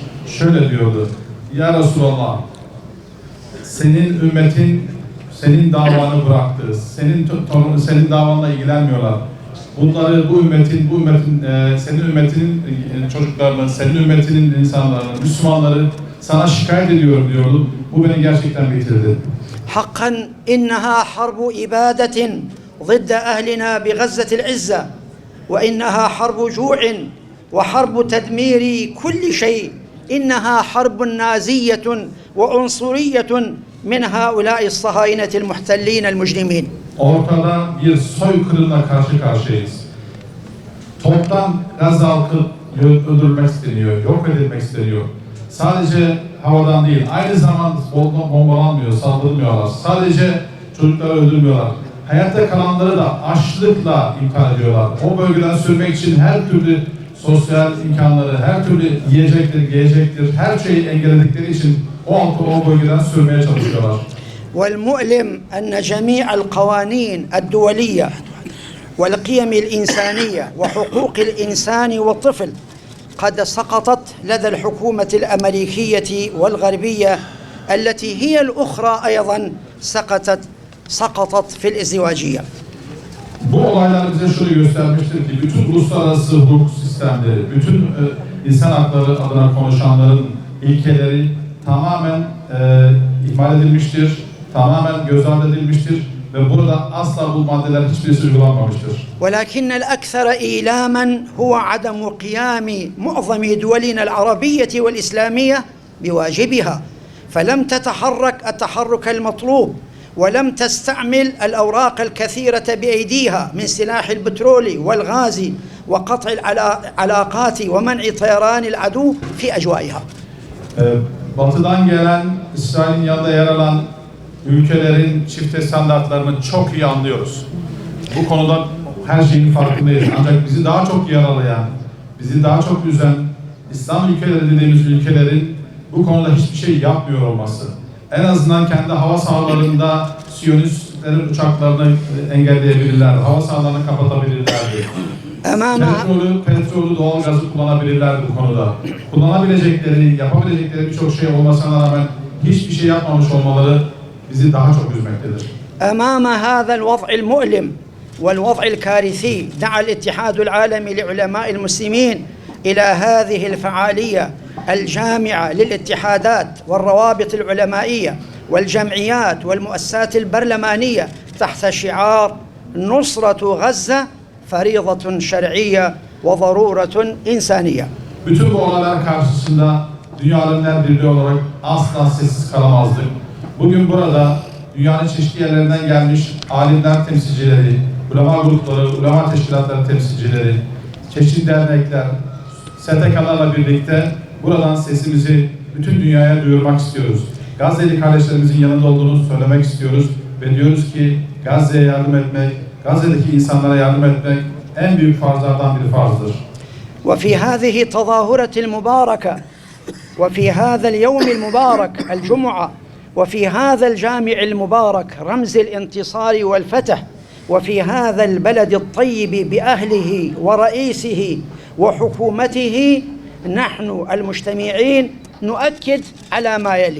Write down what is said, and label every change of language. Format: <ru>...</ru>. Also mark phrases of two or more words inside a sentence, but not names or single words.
<tr>Şöyle diyordu: Ya Resulallah, senin ümmetin senin davanı bıraktı. Senin davanla ilgilenmiyorlar. Bu ümmetin senin ümmetinin çocuklarını, senin ümmetinin insanlarını, Müslümanları sana şikayet ediyorum diyordu. Bu beni gerçekten bitirdi.</tr> <ar>حقا إنها حرب إبادة ضد أهلنا بغزة العزة، وإنها حرب جوع وحرب تدمير كل شيء. إنها حرب نازية وعنصرية من هؤلاء الصهاينة المحتلين المجرمين.</ar> <tr>Ortada bir soykırımla karşı karşıyayız. Toptan Gazze halkı öldürülmek isteniyor, yok edilmek isteniyor. Sadece havadan değil, aynı zamanda bombalanmıyor, saldırmıyorlar. Sadece çocukları öldürmüyorlar. Hayatta kalanları da açlıkla imtihan ediyorlar. O bölgeden sürmek için her türlü sosyal imkanları, her türlü yiyecektir, giyecektir, her şeyi engelledikleri için o halkı o bölgeden sürmeye çalışıyorlar.</tr> <ar>والمؤلم أن جميع القوانين الدولية والقيم الإنسانية وحقوق الإنسان والطفل قد سقطت لدى الحكومة الأمريكية والغربية التي هي الأخرى أيضا سقطت في الازدواجية.</ar> <tr>Bu olaylar bize şunu göstermiştir ki bütün uluslararası hukuk sistemleri, bütün insan hakları adına konuşanların ilkeleri tamamen ihmal edilmiştir, tamamen göz ardı edilmiştir ve burada asla bu maddeler hiçbirisi uygulanmamıştır.</tr> <ar>ولكن الأكثر إيلاما هو عدم قيام معظم دولنا العربية والإسلامية بواجبها، فلم تتحرك التحرك المطلوب ولم تستعمل الأوراق الكثيرة بأيديها من سلاح البترول والغاز وقطع العلاقات ومنع طيران العدو في أجوائها.</ar> <tr>Batıdan gelen, İsrail'in yanında yer alan ülkelerin çifte standartlarını çok iyi anlıyoruz. Bu konuda her şeyin farkındayız. Ancak bizi daha çok yaralayan, bizi daha çok üzen İslam ülkeleri dediğimiz ülkelerin bu konuda hiçbir şey yapmıyor olması. En azından kendi hava sahalarında Siyonistlerin uçaklarını engelleyebilirlerdi. Hava sahalarını kapatabilirlerdi. Petrolü, doğalgazı kullanabilirlerdi bu konuda. Kullanabilecekleri, yapabilecekleri birçok şey olmasına rağmen hiçbir şey yapmamış olmaları bizi daha çok üzmektedir.</tr> <ar>أمام هذا الوضع المؤلم والوضع الكارثي دعا الاتحاد العالمي لعلماء المسلمين إلى هذه الفعالية الجامعة للاتحادات والروابط العلمائية والجمعيات والمؤسسات البرلمانية تحت شعار نصرة غزة فريضة شرعية وضرورة إنسانية.</ar> <tr>Bütün bu olaylar karşısında Dünya Alemler Birliği olarak asla sessiz kalamazdık. Bugün burada dünyanın çeşitli yerlerinden gelmiş alimler temsilcileri, ulema grupları, ulema teşkilatları temsilcileri, çeşitli dernekler, STK'larla birlikte buradan sesimizi bütün dünyaya duyurmak istiyoruz. Gazze'li kardeşlerimizin yanında olduğunu söylemek istiyoruz ve diyoruz ki Gazze'ye yardım etmek, Gazze'deki insanlara yardım etmek en büyük farzlardan bir farzdır.</tr> <ar>وفي هذه التظاهرة المباركة وفي هذا اليوم المبارك الجمعة وفي هذا الجامع المبارك رمز الانتصار والفتح وفي هذا البلد الطيب بأهله ورئيسه وحكومته نحن المجتمعين نؤكد على ما يلي.</ar>